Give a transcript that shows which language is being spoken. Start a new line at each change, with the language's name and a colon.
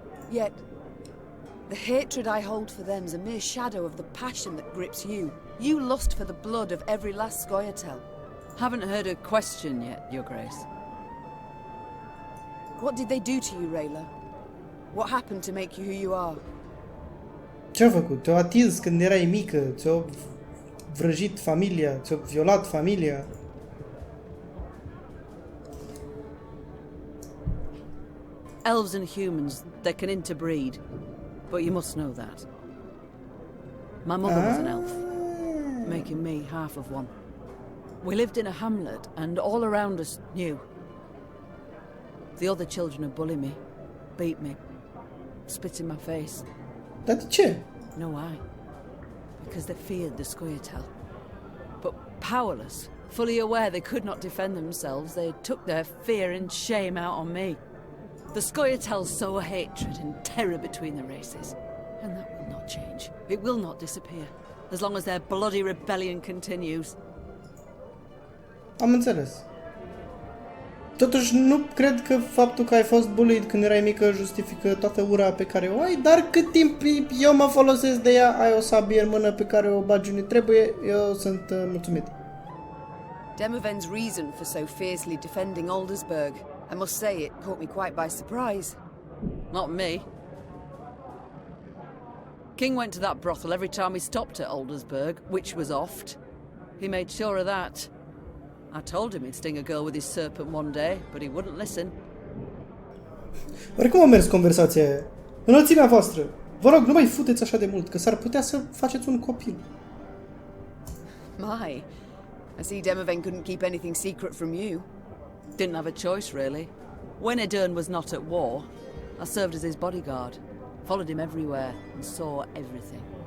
English: Yet, the hatred I hold for them is a mere shadow of the passion that grips you. You lust for the blood of every last scoia'tael. Haven't heard a question yet, Your Grace. What did they do to you, Rayla? What happened to make you who you are?
Romanian: Ce-au făcut? Te-au atins când erai mică, ți-au vrăjit familia, ți-au violat familia.
English: Elves and humans, they can interbreed. But you must know that. My mother was an elf, making me half of one. We lived in a hamlet, and all around us knew. The other children would bully me, beat me, spit in my face.
Romanian: Dar de ce?
English: No, why? Because they feared the scoia'tael. But powerless, fully aware they could not defend themselves, they took their fear and shame out on me. The scoia'tael sow a hatred and terror between the races. And that will not change. It will not disappear. As long as their bloody rebellion continues.
Romanian: Am înțeles. Totuși nu cred că faptul că ai fost bullied când erai mică justifică toată ura pe care o ai, dar cât timp eu mă folosesc de ea, ai o sabie în mână pe care o bagi unde trebuie, eu sunt mulțumit.
English: Demoven's reason for so fiercely defending Aldersburg, I must say it caught me quite by surprise. Not me. King went to that brothel every time he stopped at Aldersburg, which was oft. He made sure of that. I told him he'd sting a girl with his serpent one day, but he wouldn't listen.
Romanian: Oare cum a mers conversația aia? Înălțimea voastră, vă rog, nu mai futeți așa de mult, că s-ar putea să faceți un copil.
English: My, I see Demoven couldn't keep anything secret from you. Didn't have a choice, really. When Edern was not at war, I served as his bodyguard, followed him everywhere, and saw everything.